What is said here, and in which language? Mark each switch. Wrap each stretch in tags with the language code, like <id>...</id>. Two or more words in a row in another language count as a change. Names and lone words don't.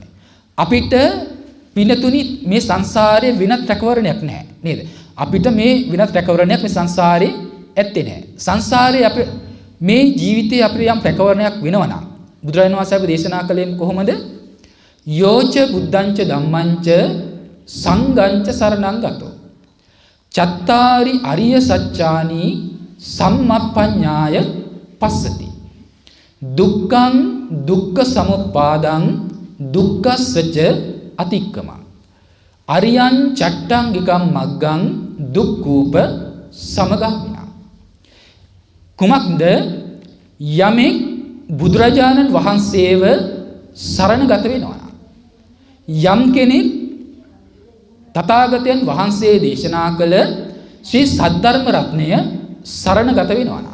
<si>අපිට පින්නතුනි මේ සංසාරයේ වෙනත් රැකවරණයක් නැහැ නේද? අපිට මේ වෙනත් රැකවරණයක් මේ සංසාරේ ඇත්තේ නැහැ. සංසාරේ අපේ මේ ජීවිතේ අපිට යම් රැකවරණයක් වෙනවා නම් බුදුරජාණන් වහන්සේ අපි දේශනා කළේ කොහොමද?</si> <pi>යෝච බුද්ධංච ධම්මංච සංඝංච සරණං ගතෝ චත්තාරි අරිය සත්‍යානි සම්මප්පඤ්ඤාය පස්සති දුක්ඛං දුක්ඛ සමුප්පාදං දුක්ඛස්සච අතික්කමං අරියං චට්ටංගිකම් මග්ගං දුක්ඛූප සමගාමිනා.</pi> <si>කුමක්ද? යමෙක් බුදුරජාණන් වහන්සේව සරණගත වෙනවා. යම් කෙනෙක් තථාගතයන් වහන්සේ දේශනා කළ ශ්‍රී සද්ධර්ම රත්නය සරණගත වෙනවා.</si>